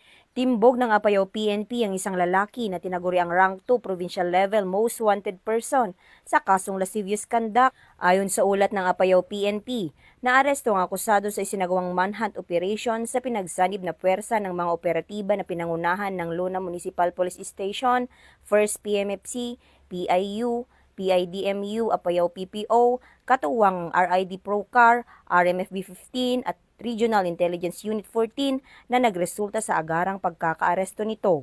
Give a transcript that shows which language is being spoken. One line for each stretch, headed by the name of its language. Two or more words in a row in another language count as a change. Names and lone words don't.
Filipino: Timbog ng Apayao PNP ang isang lalaki na tinaguriang
English: rank 2 provincial level most wanted person
Filipino: sa kasong
English: lascivious conduct.
Filipino: Ayon sa ulat ng Apayao PNP, naaresto ang akusado sa isinagawang
English: manhunt operation
Filipino: sa pinagsanib na puwersa ng mga operatiba na pinangunahan ng Luna Municipal Police Station, 1st PMFC, PIU, PIDMU, Apayao PPO, katuwang RID Procar, RMFB 15 at Regional Intelligence Unit 14 na nagresulta sa agarang pagkakaaresto nito.